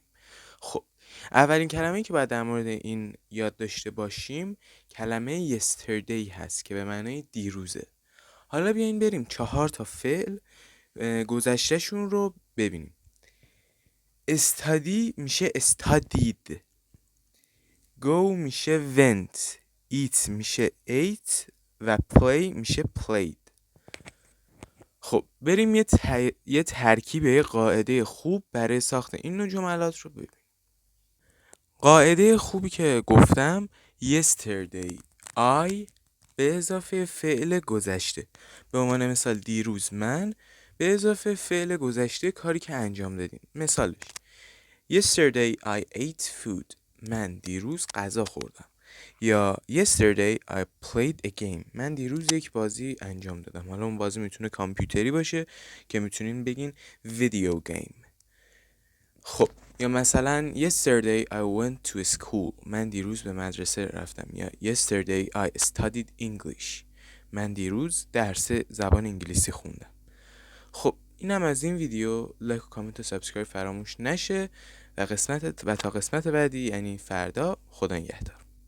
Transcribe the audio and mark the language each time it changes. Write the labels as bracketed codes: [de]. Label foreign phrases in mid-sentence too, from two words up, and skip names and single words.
[fa] خب اولین کلمه‌ای که باید در مورد این یاد داشته باشیم کلمه yesterday هست که به معنای دیروزه. حالا بیاین بریم 4 تا فعل گذشتهشون رو ببینیم. [en] study میشه studied، go میشه went، eat میشه ate و play میشه played. [fa] خب بریم یه ترکیب، یه قاعده خوب برای ساخت این نوع جملات رو ببینیم. قاعده خوبی که گفتم [en] yesterday I [fa] به اضافه فعل گذشته، به عنوان مثال دیروز من به اضافه فعل گذشته کاری که انجام دادیم. مثالش [en] yesterday I ate food، [fa] من دیروز غذا خوردم. یا [en] yesterday I played a game، [fa] من دیروز یک بازی انجام دادم. حالا اون بازی میتونه کامپیوتری باشه که میتونین بگین [en] video game. [fa] خب یا مثلا [en] yesterday I went to school، [fa] من دیروز به مدرسه رفتم. یا [en] yesterday I studied English، [fa] من دیروز درس زبان انگلیسی خوندم. خب اینم از این ویدیو. لایک و کامنت و سابسکرایب فراموش نشه و تا قسمت بعدی یعنی فردا، خدا نگهدار.